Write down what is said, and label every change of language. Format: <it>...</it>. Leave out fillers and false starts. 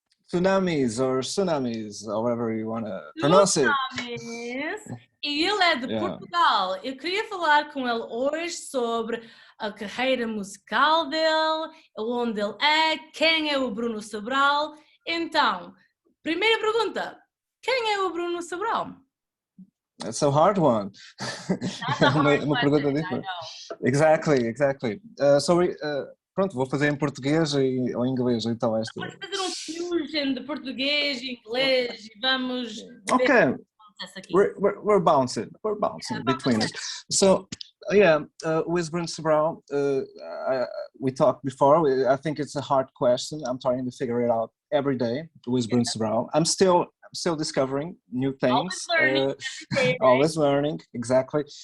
<en>Tsunamiz or Tsunamiz, however you want to pronounce it.</en> <pt>Tsunamiz. E ele é de Portugal. Eu queria falar com ele hoje sobre a carreira musical dele, onde ele é, quem é o Bruno Sobral. Então, primeira pergunta, quem é o Bruno Sobral?</pt> <en>It's a hard one. That's a hard</en> <pt>Uma pergunta diferente.</pt> <en>Exactly.</en> <pt>Pronto, vou fazer em português ou em inglês, então esta. Vamos fazer um fusion de português e inglês e vamos</pt> <en>Okay.</en> <pt>ver o que acontece aqui.</pt> <en>We're bouncing between it. So with Bruno Sobral, we talked before. I think it's a hard question. I'm trying to figure it out every day with Bruno Sobral. I'm still discovering new things. Always learning, exactly.</en>